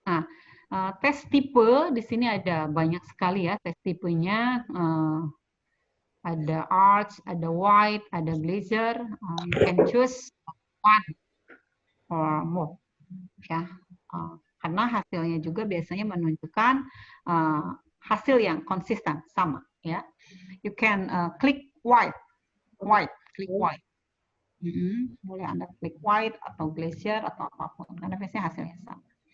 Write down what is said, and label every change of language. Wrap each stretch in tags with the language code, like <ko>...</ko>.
<id>Nah, tes tipe di sini ada banyak sekali ya tes tipenya. Ada arch, ada white, ada glazer.</id> <en>You can choose one or more.</en> <id>Ya, karena hasilnya juga biasanya menunjukkan hasil yang konsisten sama.</id> <en>Ya, you can klik white, klik white.</en> <id>Boleh Anda klik white atau glacier atau apapun, karena biasanya hasilnya sama.</id>